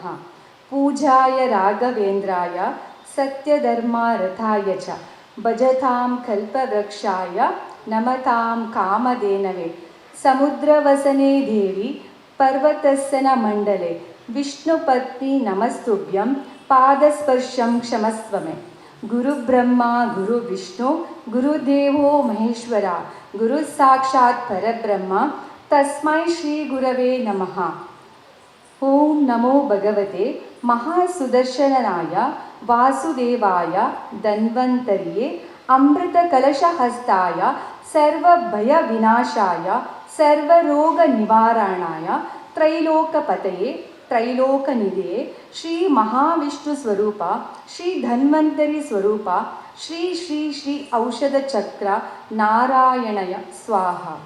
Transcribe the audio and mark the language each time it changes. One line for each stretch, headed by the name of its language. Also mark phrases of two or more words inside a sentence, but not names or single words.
Sanskrit: ಪೂಜಾಯ ರಾಘವೇಂದ್ರಾಯ ಸತ್ಯಧರ್ಮರಥಾಯ ಚ ಭಜತಾಂ ಕಲ್ಪವೃಕ್ಷಾಯ ನಮತಾಂ ಕಾಮಧೇನವೇ. ಸಮುದ್ರವಸನೆ ದೇವಿ ಪರ್ವತಸ್ಸನ ಮಂಡಲೆ ವಿಷ್ಣುಪತ್ನಿ ನಮಸ್ತುಭ್ಯಂ ಪಾದಸ್ಪರ್ಶಂ ಕ್ಷಮಸ್ವಮೆ. ಗುರುಬ್ರಹ್ಮ ಗುರು ವಿಷ್ಣು ಗುರುದೇವೋ ಮಹೇಶ್ವರ ಗುರು ಸಾಕ್ಷಾತ್ ಪರಬ್ರಹ್ಮ ತಸ್ಮೈ ಶ್ರೀ ಗುರವೇ ನಮಃ. ಓಂ ನಮೋ ಭಗವತೆ ಮಹಾಸುದರ್ಶನಾಯ ವಾಸುದೇವಾಯ ಧನ್ವಂತರಿಯೇ ಅಮೃತ ಕಲಶಹಸ್ತಾಯ ಸರ್ವಭಯ ವಿನಾಶಾಯ ಸರ್ವರೋಗ ನಿವಾರಣಾಯ ತ್ರೈಲೋಕಪತಯೇ ತ್ರೈಲೋಕನಿಧಿಯೇ ಶ್ರೀ ಮಹಾವಿಷ್ಣು ಸ್ವರೂಪ ಶ್ರೀ ಧನ್ವಂತರಿ ಸ್ವರೂಪ ಶ್ರೀ ಶ್ರೀ ಶ್ರೀ ಔಷಧ ಚಕ್ರ ನಾರಾಯಣಯ ಸ್ವಾಹ.